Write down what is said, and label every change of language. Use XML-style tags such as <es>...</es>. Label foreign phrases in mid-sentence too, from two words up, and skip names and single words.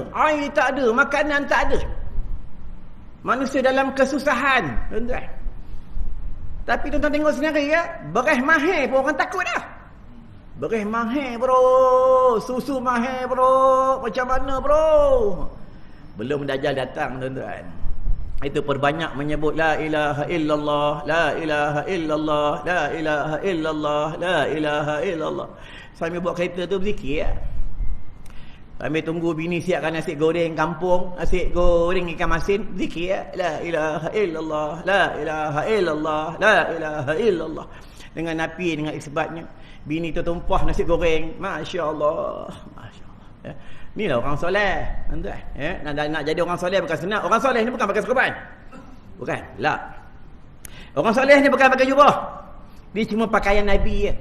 <ms>Air tak ada, makanan tak ada. Manusia dalam kesusahan. Tuan-tuan. Tapi tuan-tuan tengok sendiri ya, beras mahir pun orang takut dah. Beras mahir bro, susu mahir bro, macam mana bro? Belum Dajjal datang tuan-tuan. Itu perbanyak menyebut</ms> <ar>لا إله إلا الله, لا إله إلا الله, لا إله إلا الله, لا إله إلا الله.</ar> <ms>Sambil buat kereta tu berzikir ya. Sambil tunggu bini siapkan nasi goreng kampung, nasi goreng ikan masin, zikir ya.</ms> <ar>لا إله إلا الله، لا إله إلا الله، لا إله إلا الله.</ar> <ms>Dengan api, dengan isbatnya. Bini tu tumpah nasi goreng.</ms> <ar>ما شاء الله. ما شاء الله.</ar> <ms>Ya. Ni lah orang soleh. Ya. Nak jadi orang soleh bukan senang. Orang soleh ni bukan pakai serban. Bukan. Tak. Orang soleh ni bukan pakai jubah. Dia cuma pakaian Nabi ya.</ms>